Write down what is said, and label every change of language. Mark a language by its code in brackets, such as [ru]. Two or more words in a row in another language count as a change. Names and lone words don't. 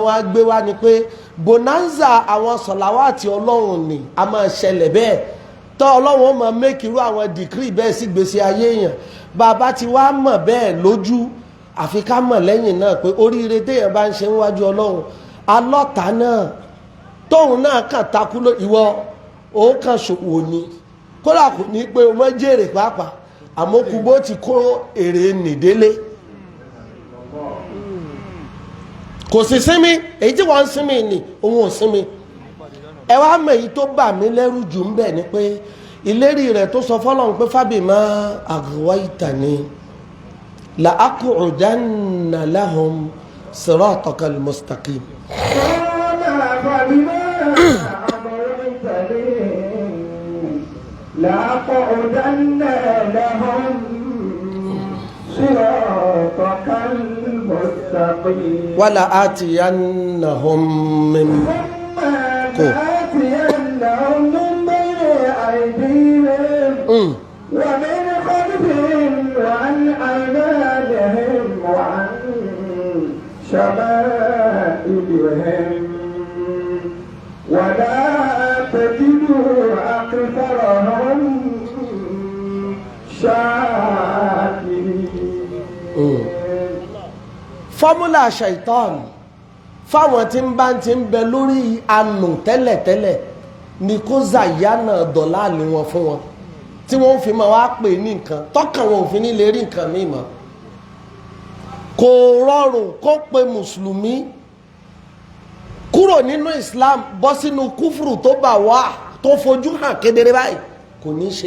[yo] wá gbé wá ni pé bonanza àwọn sọ̀làwátì ọlọ́run ni a máa ṣẹlẹ̀ bẹ́ẹ̀ tọ́ ọlọ́run ó máa make irú àwọn dìkírì bẹ́ẹ̀ sí gbèsè ayé èèyàn bàbá ti wá mọ̀ bẹ́ẹ̀ lójú àfi ká mọ̀ lẹ́yìn náà pé oríire téèyàn bá ń ṣe níwájú ọlọ́run alọ́ta náà tóun náà kàn takú ìwọ ó kàn ṣòwò ni kódà kò ní pé o mọ́ jèrè pàápàá àmọ́ kú bó ti kó èrè nìdélé kò sí sinmi èyí tí wọ́n ń sinmi ni òun ò sinmi ẹ wá mọ̀ èyí tó bà mí lẹ́rù jù ń bẹ̀ ni pé ìlérí rẹ̀ tó sọ fọ́lọ́run pé [ar] فبما أغويتني لأقعدن لهم صراطك المستقيم. لأقعدن لهم صراطك المستقيم. ولآتينهم من ومن خلفهم وعن أيمانهم وعن شمائلهم ولا تجد أكثرهم شاكرين. [yo] fọ́múlà ṣaitan fáwọn tí ń bá ti ń bẹ lórí àánú tẹ́lẹ̀tẹ́lẹ̀ ni kó zàyánà dọ̀láàlì wọn fún wọn tí wọ́n fi máa wá pè ní nǹkan tọ́kàn wọn ò fi ní lè rí nǹkan míì mọ́ kò rọrùn kó pe mùsùlùmí kúrò nínú Islam bọ́ sínú kúfùrù tó bà wá tó fojú hàn kedere báyìí kò ní ṣe